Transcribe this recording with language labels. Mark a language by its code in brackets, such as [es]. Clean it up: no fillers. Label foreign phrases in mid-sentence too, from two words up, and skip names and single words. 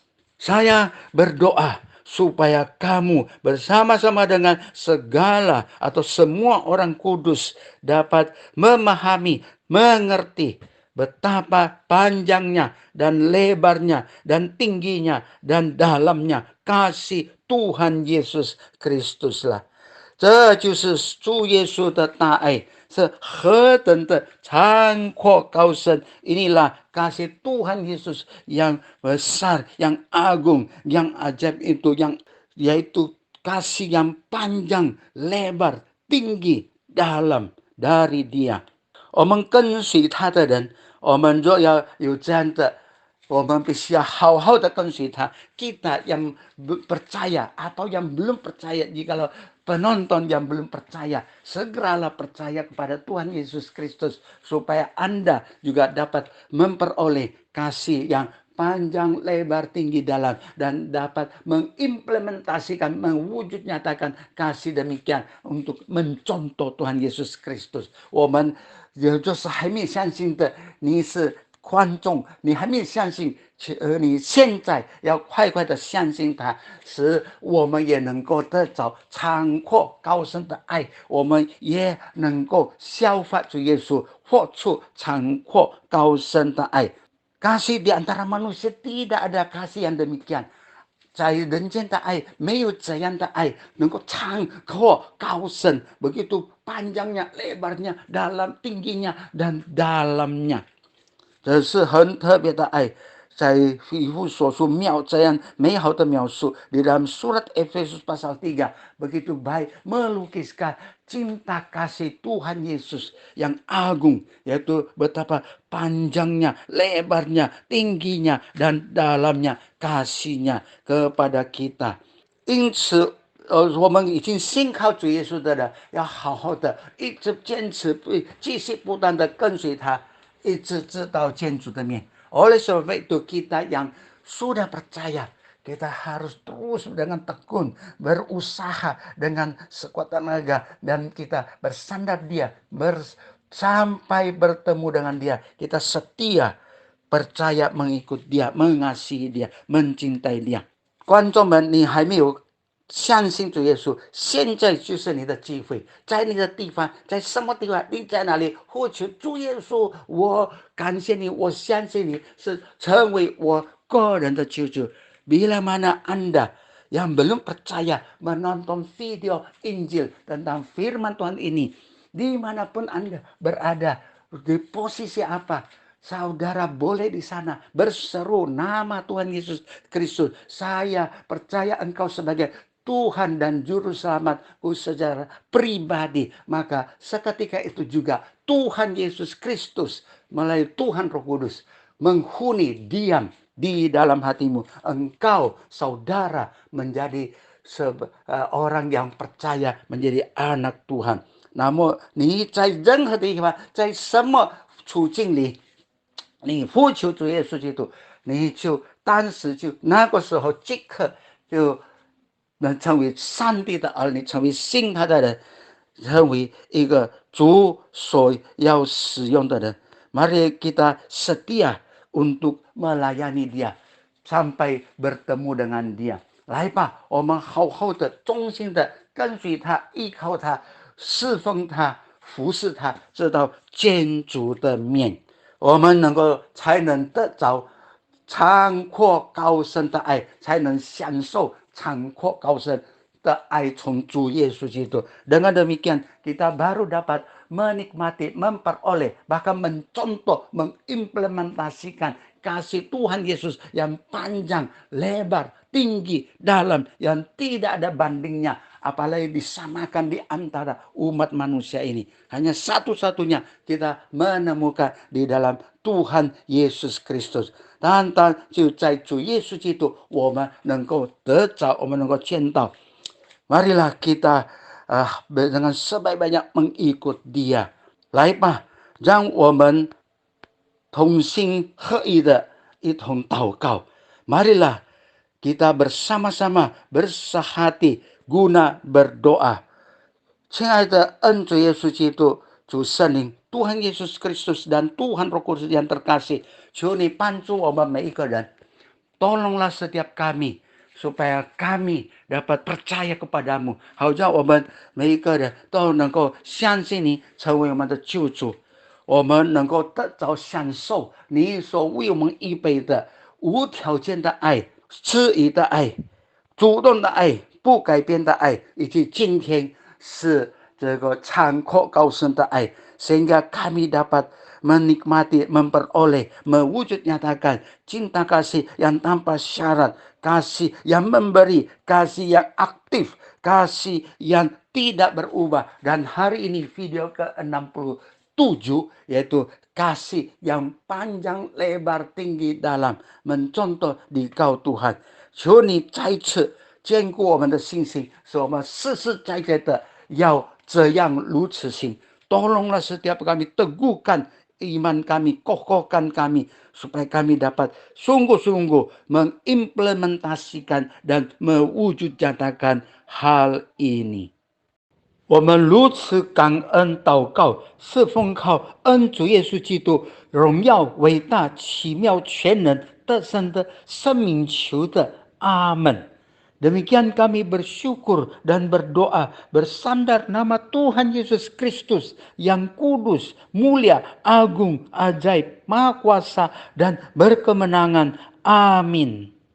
[id] Saya berdoa supaya kamu bersama-sama dengan segala atau semua orang kudus dapat memahami, mengerti betapa panjangnya dan lebarnya dan tingginya dan dalamnya kasih Tuhan Yesus Kristuslah. [zh] 这就是主耶稣的大爱是何等的长阔高深。 [id] Inilah kasih Tuhan Yesus yang besar, yang agung, yang ajaib itu, yaitu kasih yang panjang, lebar, tinggi, dalam dari Dia。 [zh] 我们跟随他的人，我们若要有这样的，我们必须要好好的跟随他。 [id] Kita yang percaya atau yang belum percaya, jikalau penonton yang belum percaya, segeralah percaya kepada Tuhan Yesus Kristus supaya Anda juga dapat memperoleh kasih yang panjang, lebar, tinggi, dalam, dan dapat mengimplementasikan, mewujud nyatakan kasih demikian untuk mencontoh Tuhan Yesus Kristus。 [zh] 我们也就是还没相信的，你是观众，你还没相信，你现在要快快的相信他，使我们也能够得着长阔高深的爱，我们也能够效法主耶稣，活出长阔高深的爱。 [id] Kasih di antara manusia tidak ada kasih yang demikian， [zh] 在人间的爱没有这样的爱能够长阔高深， [id] begitu panjangnya, lebarnya, dalam, tingginya dan dalamnya， [zh] 这是很特别的爱。在以弗所书这样美好的描述 [id] di dalam surat Efesus pasal 3 begitu baik melukiskan cinta kasih Tuhan Yesus yang agung, yaitu betapa panjangnya, lebarnya, tingginya dan dalamnya kasihnya kepada kita。 [zh] 因此我们已经信靠主耶稣的人，要好好的一直坚持，继续不断的跟随他，一直直到见主的面。 [id] Oleh sebab itu kita yang sudah percaya, kita harus terus dengan tekun berusaha dengan sekuat tenaga, dan kita bersandar Dia, sampai bertemu dengan Dia. Kita setia, percaya mengikut Dia, mengasihi Dia, mencintai Dia。 [zh] 观众们，你还没有相信主耶稣，现在就是你的机会，在你的地方，在什么地方，你在哪里呼求主耶稣，我感谢你，我相信你是成为我个人的救主。 [id] Bila mana Anda yang belum percaya menonton video Injil tentang firman Tuhan ini, dimanapun Anda berada, di posisi apa, saudara boleh di sana berseru nama Tuhan Yesus Kristus. Saya percaya engkau sebagai Tuhan dan Juru Selamatku secara pribadi. Maka seketika itu juga Tuhan Yesus Kristus melalui Tuhan Roh Kudus menghuni diam di dalam hatimu. Engkau saudara menjadi orang yang percaya, menjadi anak Tuhan。 [zh] 那么你在任何地方，在什么处境里，你呼求主耶稣基督，你就当时就那个时候即刻就能成为上帝的儿女，成为信他的人，成为一个主所要使用的人。 [id] Mari kita setia untuk melayani Dia sampai bertemu dengan Dia。 [zh] 来吧，我们好好的、忠心的跟随他，依靠他，侍奉他，服侍他，直到见主的面，我们才能得着长阔高深的爱，才能享受长阔高深的爱从主耶稣基督. [id] Dengan demikian kita baru dapat menikmati, memperoleh, bahkan mencontoh, mengimplementasikan kasih Tuhan Yesus yang panjang, lebar, tinggi, dalam, yang tidak ada bandingnya. Apalagi disamakan di antara umat manusia ini. Hanya satu-satunya kita menemukan di dalam Tuhan Yesus Kristus. [zh] 单单就在主耶稣基督，我们能够得着，我们能够见到。 [id] Marilah kita dengan sebanyak mengikut Dia. [zh] 来吧，让我们同心合一的一同祷告。 [id] Marilah kita bersama-sama bersehati guna berdoa. [zh] 亲爱的恩主耶稣基督，主圣灵 [id] Tuhan Yesus Kristus dan Tuhan Roh Kudus yang terkasih, [zh] 求你帮助我们每一个人， [id] tolonglah setiap kami supaya kami dapat percaya kepadamu， [zh] 好让我们每一个人都能够相信你，成为我们的救主， 我们能够得着享受你所为我们预备的无条件的爱、赐予的爱、主动的爱、不改变的爱，以及今天是这个残酷高深的爱， [id] sehingga kami dapat menikmati, memperoleh, mewujud nyatakan cinta kasih yang tanpa syarat, kasih yang memberi, kasih yang aktif, kasih yang tidak berubah. Dan hari ini video ke-67, yaitu kasih yang panjang, lebar, tinggi, dalam, mencontoh di Kau Tuhan. [zh] 求你再次坚固我们的信心，使我们实实在在的要这样如此行。 [id] Tolonglah setiap kami, teguhkan iman kami, kokohkan kami, supaya kami dapat sungguh-sungguh mengimplementasikan dan mewujud nyatakan hal ini. [zh] 我们如此感恩祷告，是奉靠恩主耶稣基督荣耀、伟大、奇妙、全能、得胜的生命求的，阿门。 [id] Demikian kami bersyukur dan berdoa bersandar nama Tuhan Yesus Kristus yang kudus, mulia, agung, ajaib, maha kuasa, dan berkemenangan. Amin.